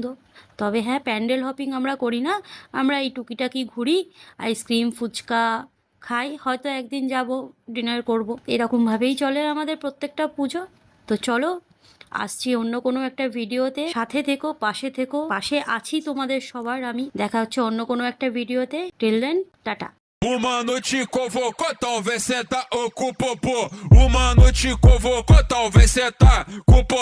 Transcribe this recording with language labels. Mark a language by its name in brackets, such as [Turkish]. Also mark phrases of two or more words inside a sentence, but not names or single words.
[Bangla] তবে হ্যাঁ, [English] pandal hopping [Bangla] আমরা করি না, আমরা এই টুকিটাকি ঘুরি, আইসক্রিম ফুচকা খাই, হয়তো একদিন যাব ডিনার করব, এরকমভাবেই চলে আমাদের প্রত্যেকটা পুজো। তো চলো, আসছি অন্য কোনো একটা ভিডিওতে, সাথে থেকো, পাশে থেকো, পাশে আছি তোমাদের সবার আমি। দেখা হচ্ছে অন্য কোনো একটা ভিডিওতে। [English] till then, [Bangla] টাটা। [Portuguese] O mano te convocou, talvez cê tá com o popô. O mano te convocou, talvez cê tá com o popô.